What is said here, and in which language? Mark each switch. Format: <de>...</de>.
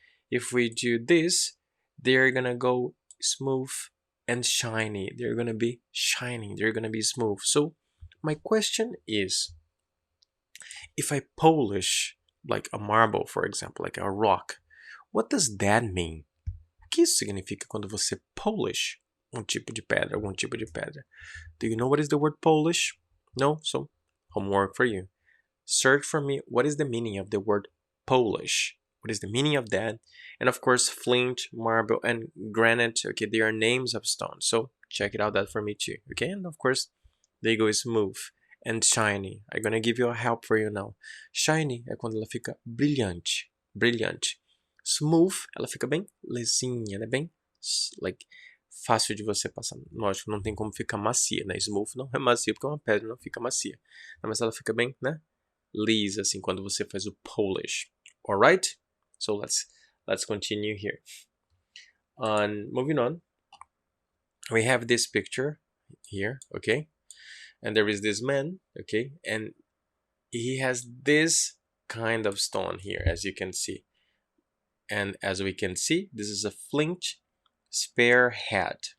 <en>If we do this, they're gonna go smooth and shiny. They're gonna be shining. They're gonna be smooth. So my question is, if I polish like a marble, for example, like a rock, what does that mean?</en> <pt>O que isso significa quando você polish tipo de pedra, algum tipo de pedra?</pt> <en>Do you know what is the word polish? No? So homework for you. Search for me, what is the meaning of the word polish? What is the meaning of that? And of course, flint, marble, and granite, okay, they are names of stones. So check it out that for me too, okay? And of course, they go smooth and shiny. I'm gonna give you a help for you now.</en> <pt>Shiny é quando ela fica brilhante, brilhante. Smooth, ela fica bem lisinha, né? Bem, like, fácil de você passar. Lógico, não tem como ficar macia, né? Smooth não é macia porque é uma pedra, não fica macia. Mas ela fica bem, né? Lisa, assim, quando você faz o polish.</pt> <en>Alright? So let's continue here. Moving on, we have this picture here, okay? And there is this man, okay? And he has this kind of stone here, as you can see. And as we can see, this is a flint spearhead.</en>